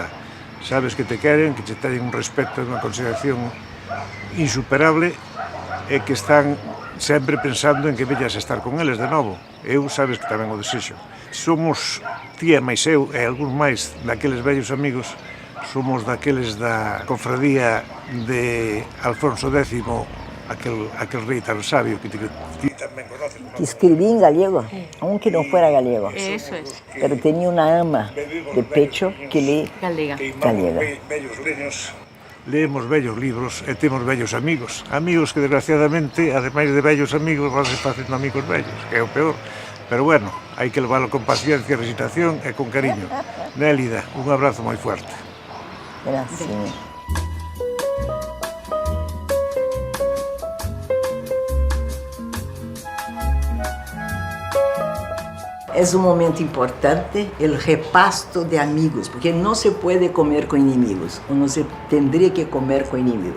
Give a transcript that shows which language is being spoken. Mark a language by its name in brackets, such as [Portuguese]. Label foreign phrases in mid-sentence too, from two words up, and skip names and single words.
[Galician] Sabes que te queren, que te teñen un respeto e unha consideración insuperable e que están sempre pensando en que vellas a estar con eles de novo. Eu sabes que tamén o desexo. Somos, tía máis eu e algúns máis daqueles vellos amigos, somos daqueles da cofradía de Alfonso X, aquel rei tan sabio que ti tamén conoces. [Spanish] Que escribí en gallego, aunque no fuera gallego. Eso es. Pero tenía una [Galician] ama de pecho que lee Galega. Leemos bellos libros e temos bellos amigos. Amigos que, desgraciadamente, ademais de bellos amigos, van se facendo amigos bellos, que é o peor. Pero bueno, hai que leválo con paciencia, resignación e con cariño. Nélida, un abrazo [Spanish] moi fuerte. [Galician] Gracias. [Spanish] Es un momento importante el repasto de amigos, porque no se puede comer con enemigos, o no se tendría que comer con enemigos.